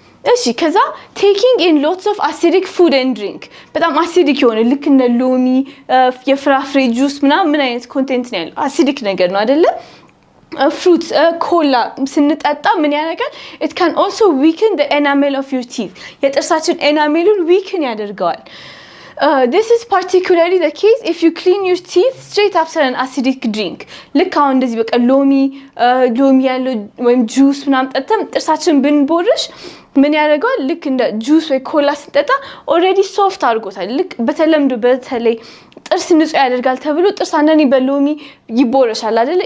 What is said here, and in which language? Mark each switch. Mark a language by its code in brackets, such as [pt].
[am] እሺ ከዛ [en] taking in lots of acidic food and drink [am] በጣም አሲዲክ የሆነ ልክ እንደ ሎሚ የፍራፍሬ ጁስ ምን አይነት ኮንቴንት ነው ያለው አሲዲክ ነገር ነው አይደለ fruits ኮላ ስንጠጣ ምን ያደርጋል [en] it can also weaken the enamel of your teeth [am] የጥርሳችን ኤናሜሉን weaken ያደርጋል [en] this is particularly the case if you clean your teeth straight after an acidic drink. [am] ልክ አሁን እንደዚህ በቃ ሎሚ ያለው ወይም ጁስ ምናምን ጠጥተን ጥርሳችን ብንቦርሽ ምን ያደርጋል? ልክ እንደ ጁስ ወይ ኮላ ስንጠጣ ኦሬዲ ሶፍት አድርጎታል። ልክ በተለምዶ በተለይ ጥርስ ንጹህ ያደርጋል ተብሎ ጥርስ አንዳንዴ በሎሚ ይቦረሻል አይደለ?